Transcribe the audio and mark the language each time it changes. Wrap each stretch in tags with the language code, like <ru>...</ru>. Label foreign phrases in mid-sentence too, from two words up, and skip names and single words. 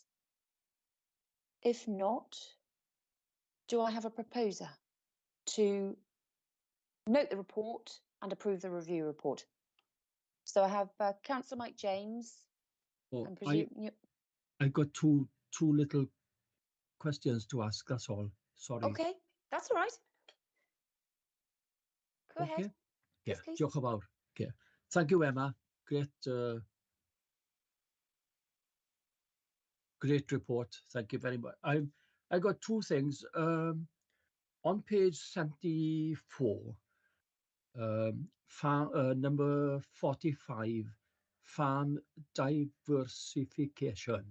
<en>If not, do I have a proposer to note the report and approve the review report? So I have Councillor Mike James. Oh, I got two little questions to ask. That's all. Sorry. Okay, that's all right. Go ahead. Yeah. Yes, please.</en> <cy>Diolch yn fawr.</cy> <en>Okay. Thank you, Emma. Great report. Thank you very much. I got two things. On page 74, number 45, farm diversification.</en>